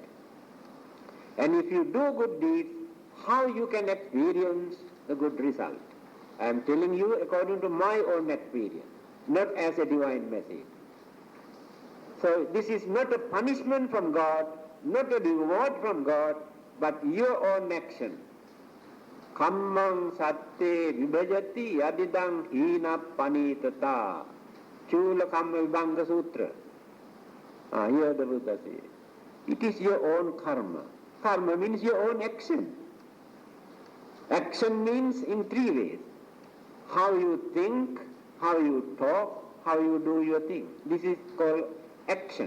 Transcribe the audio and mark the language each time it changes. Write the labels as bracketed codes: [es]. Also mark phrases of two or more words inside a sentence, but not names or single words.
[en] And if you do good deeds, how you can experience the good result. I am telling you according to my own experience, not as a divine message. So this is not a punishment from God, not a reward from God, but your own action. [pi] Kammang satte vibhajati yadidang hina panitata. [en] Chula Kamma Vibhanga Sutra. Here the Buddha says, it is your own karma. Karma means your own action. Action means in three ways. How you think, how you talk, how you do your thing. This is called action.